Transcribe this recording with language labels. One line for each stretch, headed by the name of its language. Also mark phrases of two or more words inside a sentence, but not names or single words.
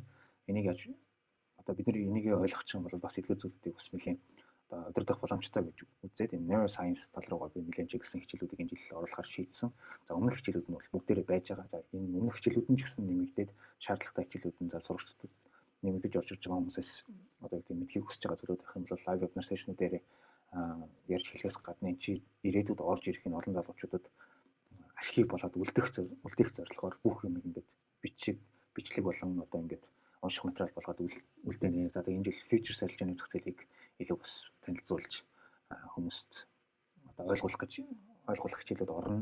Mongolian: Энийг яаж одоо бид нар энийг ойлгох чинь бол бас эдгээр зүйлүүдийг бас нэлээд одоо удирдах боломжтой гэж үзээд энэ neuroscience тал руугаа би нэлээд чиглэсэн хичээлүүдийг энэ жил оруулахар шийдсэн. За өмнөх хичээлүүд нь бол бүгдээрээ байж байгаа. За энэ өмнөх хичээлүүд нь ч гэсэн нэмэгдээд шаардлагатай хичээлүүд нь за сурагчдад нэмэгдэж орж ирж байгаа хүмүүсээс одоо тийм мэдхийг хүсэж байгаа зүйлүүд байх юм бол
English: live webinar session-
Mongolian: уудээр ярьж хэлэхээс гадна энэ чи ирээдүйд орж ирэх энэ олон залуучуудад архив болоод үлдэх зорилгоор бүх юм ингээд бичлэг болон одоо ингээд унших материал болгоод үлдээнэ. За тэгээ энэ жил features арилжааны зах зээлийг илүү бас танилцуулж хүмүүст одоо ойлгуулах хичээлүүд орно.